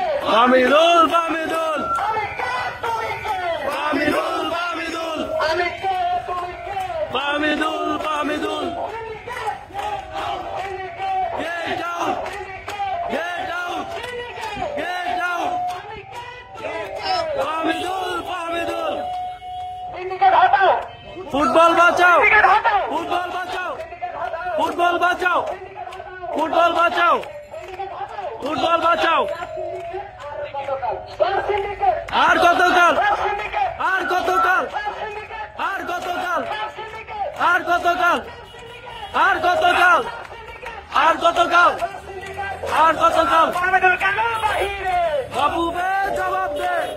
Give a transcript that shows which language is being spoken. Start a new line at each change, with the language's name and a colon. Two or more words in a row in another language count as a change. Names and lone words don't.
Bangla: Famidul, Famidul, Famidul, Famidul, Famidul, Famidul.
English: Get out! Get out! Get out!
Bangla: Famidul, Famidul. Football bachao! Football bachao! Football bachao! Football bachao! Football bachao! আর কতকাল আর কতকাল আর কতকাল আর কতকাল আর কতকাল আর কতকাল আর কতকাল বাবু বে জবাব দে